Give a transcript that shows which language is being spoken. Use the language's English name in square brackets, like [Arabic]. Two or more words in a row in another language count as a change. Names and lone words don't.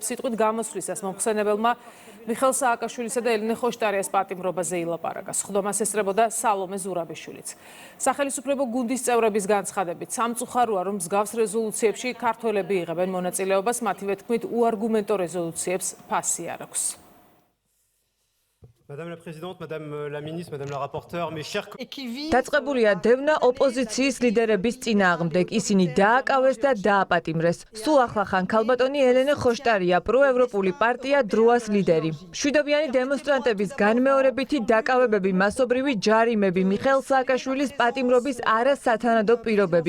[Georgian] სიტყვით გამოსვლისას მომხსენებელმა მიხელ სააკაშვილისა და ელენე ხოშტარიას პატიმრობაზე ილაპარაკა. სხდომას ესწრებოდა სალომე ზურაბიშვილიც. სახელისუფლებო გუნდის წევრების განცხადებით, სამწუხაროა, რომ მსგავს რეზოლუციებში ქართველები იღებენ მონაწილეობას, მათივე თქმით, უარგუმენტო რეზოლუციებს ფასი არ აქვს. [French] Madame la Présidente, Madame la Ministre, Madame la Rapporteure, mes chers collègues. [Georgian] დაწყებულია დევნა ოპოზიციის ლიდერების წინააღმდეგ. ისინი დააკავეს და დააპატიმრეს. სულ ახლა ხან ქალბატონი ელენე ხოშტარია, პროევროპული პარტია დროას ლიდერი. მშვიდობიანი დემონსტრანტების განმეორებითი დაკავებები, მასობრივი ჯარიმები, მიხეილ სააკაშვილის პატიმრობის არასათანადო პირობები.